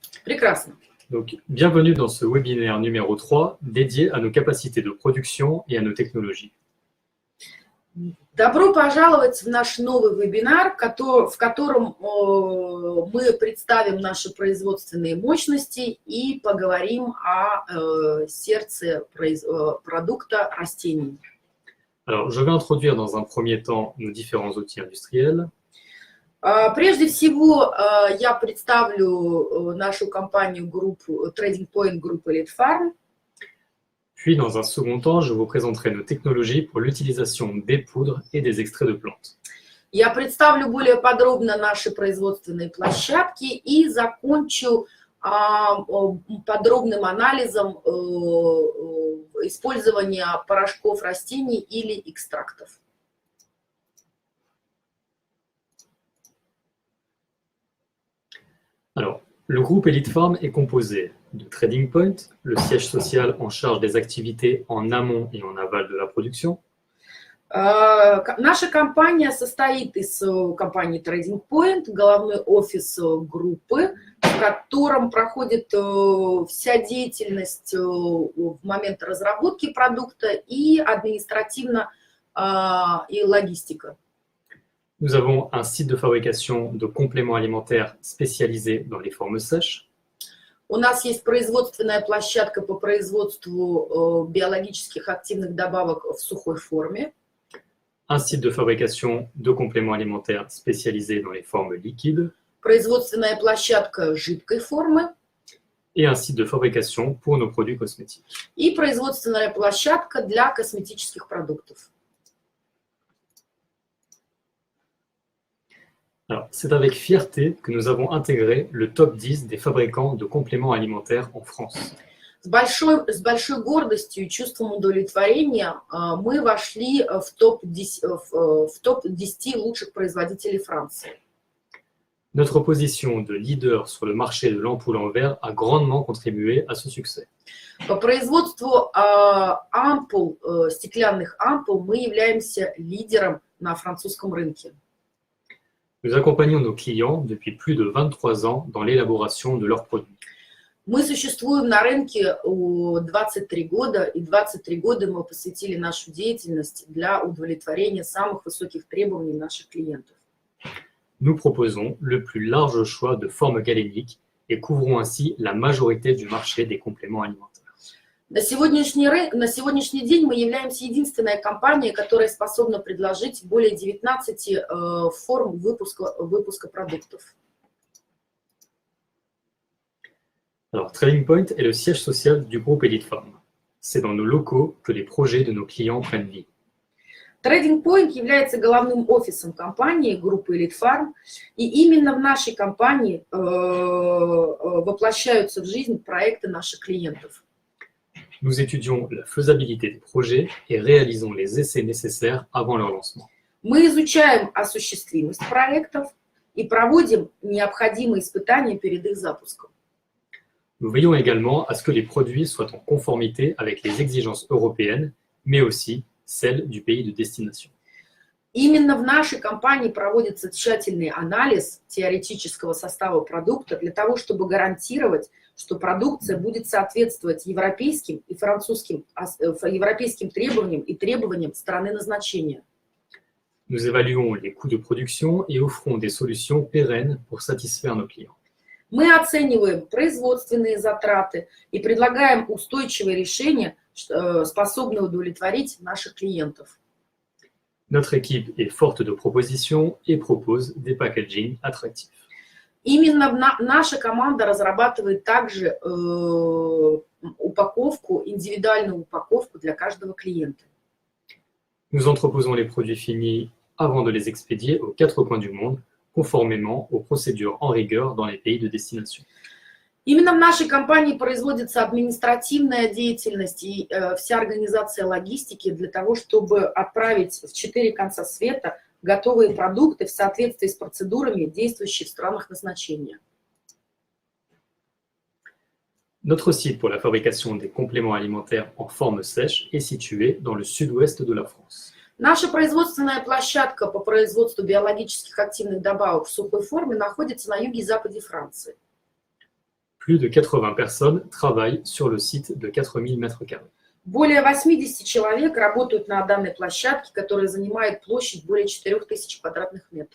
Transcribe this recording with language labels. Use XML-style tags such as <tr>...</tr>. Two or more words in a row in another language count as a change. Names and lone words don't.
<ru>Прекрасно.</ru> <fr>Donc, bienvenue dans ce webinaire numéro 3 dédié à nos capacités de production et à nos technologies.</fr> <ru>Добро пожаловать в наш новый вебинар, в котором мы представим наши производственные мощности и поговорим о сердце продукта растений.</ru> <fr>Alors, je vais introduire dans un premier temps nos différents outils industriels.</fr> <ru>Прежде всего, я представлю нашу компанию группу Trading Point группы Elite Farm.</ru> <fr>Puis, dans un second temps, je vous présenterai nos technologies pour l'utilisation des poudres et des extraits de plantes.</fr> <ru>Я представлю более подробно наши производственные площадки и закончу подробным анализом использования порошков растений или экстрактов.</ru> <fr>Alors, le groupe Elite Farm est composé de Trading Point, le siège social en charge des activités en amont et en aval de la production.</fr> <ru>Наша компания состоит из компании Trading Point, головной офис группы, в котором проходит вся деятельность в момент разработки продукта и административно и логистика.</ru> <fr>Nous avons un site de fabrication de compléments alimentaires spécialisé dans les formes sèches.</fr> <ru>У нас есть производственная площадка по производству биологических активных добавок в сухой форме.</ru> <fr>Un site de fabrication de compléments alimentaires spécialisé dans les formes liquides.</fr> <ru>Производственная площадка жидкой формы.</ru> <fr>Et un site de fabrication pour nos produits cosmétiques.</fr> <ru>И производственная площадка для косметических продуктов.</ru> <fr>Alors, c'est avec fierté que nous avons intégré le top 10 des fabricants de compléments alimentaires en France.</fr> <ru>С большой гордостью и чувством удовлетворения мы вошли в топ-10 лучших производителей Франции.</ru> <fr>Notre position de leader sur le marché de l'ampoule en verre a grandement contribué à ce succès.</fr> <ru>По производству ампул, стеклянных ампул, мы являемся лидером на французском рынке.</ru> <fr>Nous accompagnons nos clients depuis plus de 23 ans dans l'élaboration de leurs produits.</fr> <ru>Мы существуем на рынке 23 года, и 23 года мы посвятили нашу деятельность для удовлетворения самых высоких требований наших клиентов.</ru> <fr>Nous proposons le plus large choix de formes galéniques et couvrons ainsi la majorité du marché des compléments alimentaires.</fr> <ru>На сегодняшний день мы являемся единственной компанией, которая способна предложить более 19 форм выпуска продуктов.</ru> <fr>Alors, Trading Point est le siège social du groupe Elite Farm. C'est dans nos locaux que les projets de nos clients prennent vie.</fr> <ru>Trading Point является головным офисом компании группы Elite Farm, и именно в нашей компании воплощаются в жизнь проекты наших клиентов.</ru> <fr>Nous étudions la faisabilité des projets et réalisons les essais nécessaires avant leur lancement.</fr> <ru>Мы изучаем осуществимость проектов и проводим необходимые испытания перед их запуском.</ru> <fr>Nous veillons également à ce que les produits soient en conformité avec les exigences européennes, mais aussi celles du pays de destination.</fr> <ru>Именно в нашей компании проводится тщательный анализ теоретического состава продукта для того, чтобы гарантировать, что продукция будет соответствовать европейским и французским европейским требованиям и требованиям страны назначения.</ru> <fr>Nous évaluons les coûts de production et offrons des solutions pérennes pour satisfaire nos clients.</fr> <ru>Мы оцениваем производственные затраты и предлагаем устойчивые решения, способные удовлетворить наших клиентов.</ru> <fr>Notre équipe est forte de propositions et propose des packaging attractifs.</fr> <ru>Именно наша команда разрабатывает также упаковку, индивидуальную упаковку для каждого клиента.</ru> <fr>Nous entreposons les produits finis avant de les expédier aux 4 coins du monde, conformément aux procédures en rigueur dans les pays de destination.</fr> <ru>Именно в нашей компании производится административная деятельность и вся организация логистики для того, чтобы отправить в 4 конца света готовые продукты в соответствии с процедурами, действующими в странах назначения.</ru> <fr>Notre site pour la fabrication des compléments alimentaires en forme sèche est situé dans le sud-ouest de la France.</fr> <ru>Наша производственная площадка по производству биологических активных добавок в сухой форме находится на юге и западе Франции.</ru> <fr>Plus de 80 personnes travaillent sur le site de 4000 mètres carrés.</fr> <ru>Более 80 человек работают на данной площадке, которая занимает площадь более 4000 квадратных метров.</ru>